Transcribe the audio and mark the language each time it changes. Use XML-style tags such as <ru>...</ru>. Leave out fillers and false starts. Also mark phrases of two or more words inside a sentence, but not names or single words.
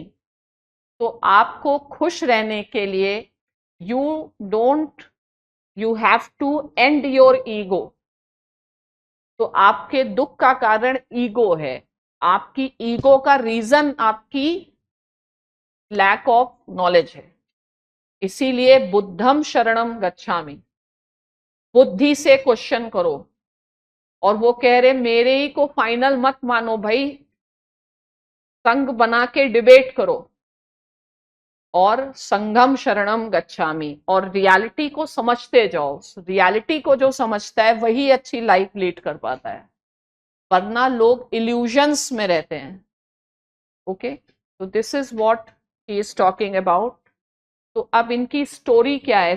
<hi>तो आपको खुश रहने के लिए</hi> <en>you have to end your ego.</en> <hi>तो आपके दुख का कारण ईगो है, आपकी ईगो का रीजन आपकी</hi> <en>lack of knowledge</en> <hi>है।</hi> <pi>इसीलिए बुद्धम शरणम गच्छामि,</pi> <hi>बुद्धि से क्वेश्चन करो। और वो कह रहे मेरे ही को फाइनल मत मानो भाई, संघ बना के डिबेट करो, और</hi> <pi>संगम शरणम गच्छामि,</pi> <hi>और रियलिटी को समझते जाओ। रियलिटी को जो समझता है वही अच्छी</hi> <en>life lead</en> <hi>कर पाता है, वरना लोग इल्यूजन्स में रहते हैं।</hi> <en>ओके, तो this is what he is talking about.</en> <hi>तो अब इनकी स्टोरी क्या है?</hi>